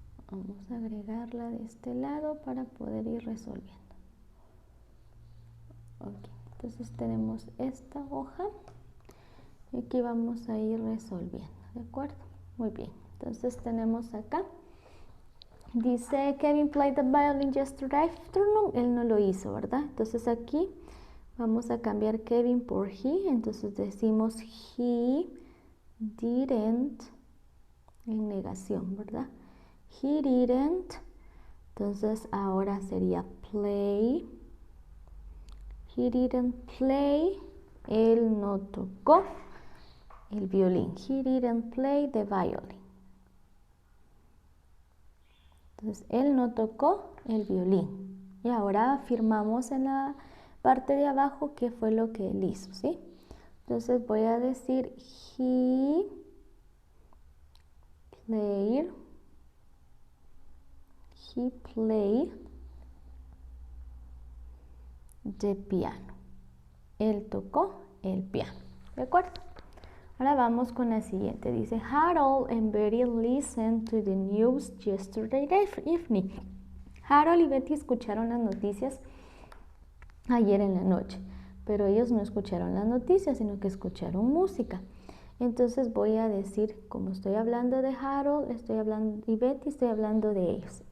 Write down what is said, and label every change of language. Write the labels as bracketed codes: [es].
[es] Vamos a agregarla de este lado para poder ir resolviendo. Ok, entonces tenemos esta hoja y aquí vamos a ir resolviendo, ¿de acuerdo? Muy bien, entonces tenemos acá. Dice [en] Kevin played the violin yesterday afternoon. [es] Él no lo hizo, ¿verdad? Entonces aquí vamos a cambiar Kevin por he. Entonces decimos [en] he didn't [es] en negación, ¿verdad? [en] He didn't. [es] Entonces ahora sería play. [en] He didn't play. [es] Él no tocó el violín. [en] He didn't play the violin. [es] Entonces él no tocó el violín. Y ahora afirmamos en la parte de abajo qué fue lo que él hizo, ¿sí? Entonces voy a decir [en] he played. He played the piano. [es] Él tocó el piano. ¿De acuerdo? Ahora vamos con la siguiente. Dice, [en] Harold and Betty listened to the news yesterday evening. [es] Harold y Betty escucharon las noticias ayer en la noche, pero ellos no escucharon las noticias, sino que escucharon música. Entonces voy a decir, como estoy hablando de Harold, estoy hablando y Betty, estoy hablando de ellos.